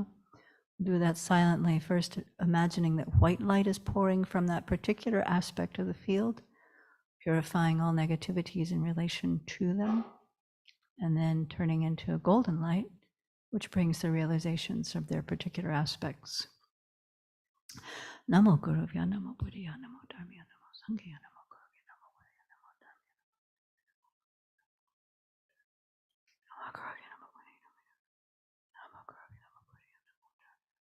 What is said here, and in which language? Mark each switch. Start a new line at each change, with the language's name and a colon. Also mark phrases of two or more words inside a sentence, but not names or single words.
English: Do that silently, first imagining that white light is pouring from that particular aspect of the field, purifying all negativities in relation to them, and then turning into a golden light, which brings the realizations of their particular aspects.
Sanskrit: Namo Guruvya, Namo Buddhaya, Namo Dharmaya, Namo Sanghaya, Namo Guruvya, Namo Buddhaya, Namo Dharmaya, Namo Guruvya, Namo Buddhaya, Namo Guruvya, Namo Buddhaya, Namo Dharmaya.